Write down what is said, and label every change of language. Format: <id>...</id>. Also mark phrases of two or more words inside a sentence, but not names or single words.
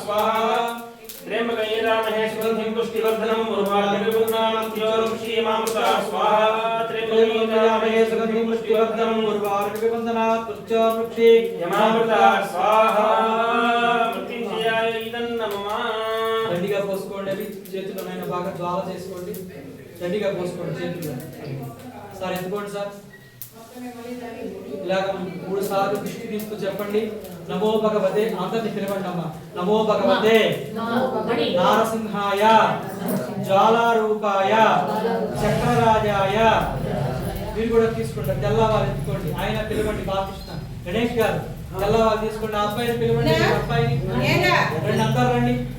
<sa>स्वाहा त्र्यंबकं यजामहे सुगन्धिं पुष्टिवर्धनम् उर्वारुकविवर्धनात् पुष्टवृक्षीमावृतात् स्वाहा त्र्यंबकं यजामहे सुगन्धिं पुष्टिवर्धनम् उर्वारुकविवर्धनात् पुष्टवृक्षीमावृतात् स्वाहा मृत्युंजयाय नमः</sa> <te>దండిగా పోసుకోండి అవి చేతులనైనా బాగా జ్వాల చేసుకోండి దండిగా పోసుకోండి చేతులు సార్ ఎత్తుకోండి సార్ ఇలాగ 3 సార్లు దృష్టి తీసుకు చెప్పండి</te> <sa>नमो भगवते</sa> <te>అందరిని పిలవండి అమ్మా</te> <sa>नमो भगवते नारसिंहाय ज्वालारूपाय चक्रराजाय</sa> <te>మీరు కూడా తీసుకోండి తెల్లవారు ఎత్తుకోండి ఆయన పిలవండి బాలకృష్ణ గణేష్ గారు తెల్లవారు తీసుకోండి అబ్బాయిని పిలవండి అబ్బాయిని రండి అందరూ రండి</te>